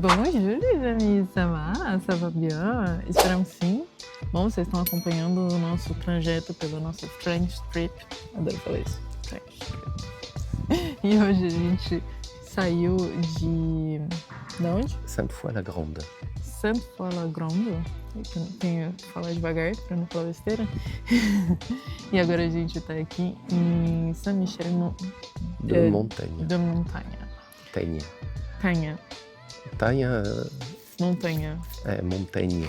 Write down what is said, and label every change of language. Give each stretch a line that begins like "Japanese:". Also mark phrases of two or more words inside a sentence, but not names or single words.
French: Bonjour, les amis, ça va? Ça va bien?
Portuguese: Esperamos sim. Bom, vocês estão acompanhando o nosso trajeto pelo nosso
English: French Trip.
Portuguese: Adoro falar isso.
English: French Trip.
Portuguese: E hoje a gente saiu de onde? Sainte-Foy-la-Grande. Sainte-Foy-la-Grande. Tenho que falar devagar para não falar besteira. E agora a gente tá aqui em Saint-Michel De Montagne. de Montanha. Tenha. Tanha. Tenha Montanha. é montanha.